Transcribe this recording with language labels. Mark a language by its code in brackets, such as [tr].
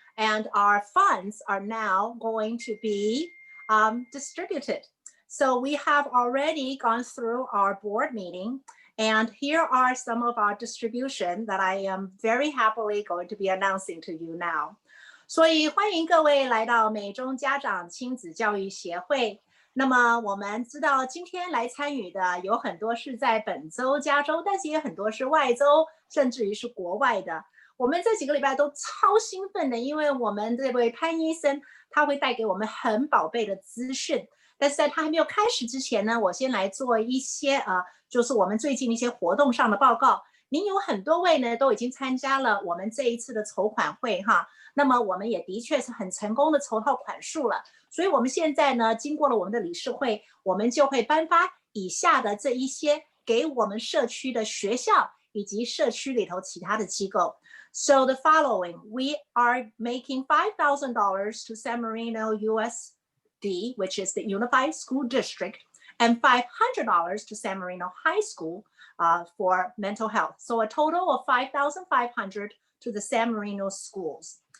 [en] And our funds are now going to be distributed. So we have already gone through our board meeting, and here are some of our distribution that I am very happily going to be announcing to you now. [zh] 所以欢迎各位来到美中家长亲子教育协会。那么我们知道今天来参与的有很多是在本州加州，但是也很多是外州，甚至于是国外的。我们这几个礼拜都超兴奋的，因为我们这位潘医生他会带给我们很宝贝的资讯。但是在他还没有开始之前呢，我先来做一些就是我们最近一些活动上的报告。您有很多位呢都已经参加了我们这一次的筹款会哈，那么我们也的确是很成功的筹到款数了。所以我们现在呢，经过了我们的理事会，我们就会颁发以下的这一些给我们社区的学校以及社区里头其他的机构。 [en] So the following, we are making $5,000 to San Marino USD, which is the Unified School District, and $500 to San Marino High School for mental health. So a total of $5,500 to the San Marino schools.